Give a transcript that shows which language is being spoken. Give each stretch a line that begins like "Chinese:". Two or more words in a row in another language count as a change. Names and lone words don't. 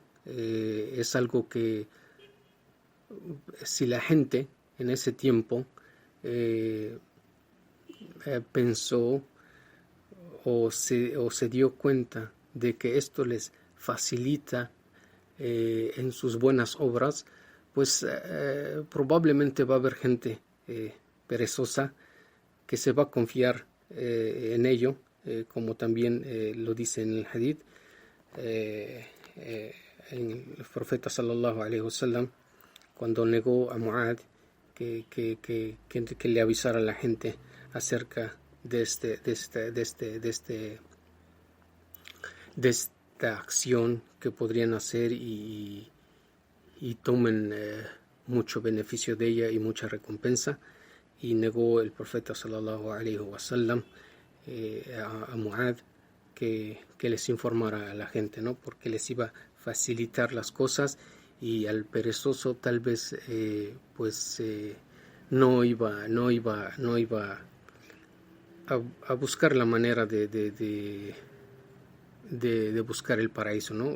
Spanish: Es algo que si la gente en ese tiempo pensó o se dio cuenta de que esto les facilita en sus buenas obras, pues probablemente va a haber gente perezosa que se va a confiar en ello, como también lo dice en el hadith, en el profeta
Arabic: صلى الله عليه وسلم,
Spanish: cuando negó a Mu'ad que le avisara a la gente acerca de esta acción que podrían hacer y tomen mucho beneficio de ella y mucha recompensa, y negó el profeta
Arabic: صلى الله عليه وسلم
Spanish: a Mu'ad que les informara a la gente, ¿no? Porque les iba a facilitar las cosas, y al perezoso tal vez no iba a buscar la manera de buscar el paraíso, ¿no?